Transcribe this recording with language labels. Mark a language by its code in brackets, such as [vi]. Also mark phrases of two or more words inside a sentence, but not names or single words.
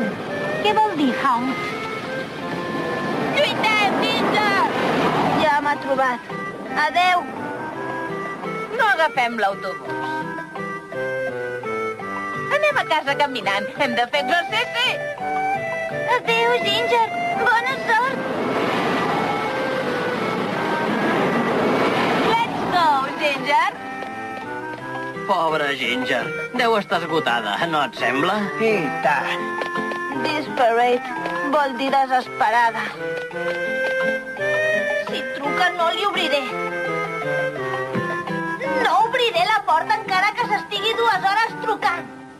[ca] Què vol dir how? Lluitem, Ginger! Ja m'ha trobat. Adeu. No agafem l'autobús. Anem a casa caminant. Hem de fer exercici. Adeu, Ginger. Bona sort. [en] Let's go, Ginger. [ca] Pobra Ginger. Deu estar esgotada, no et sembla? I tant. Desperate vol dir desesperada. Si truca, no li obriré. No obriré la porta encara que s'estigui 2 hores trucant.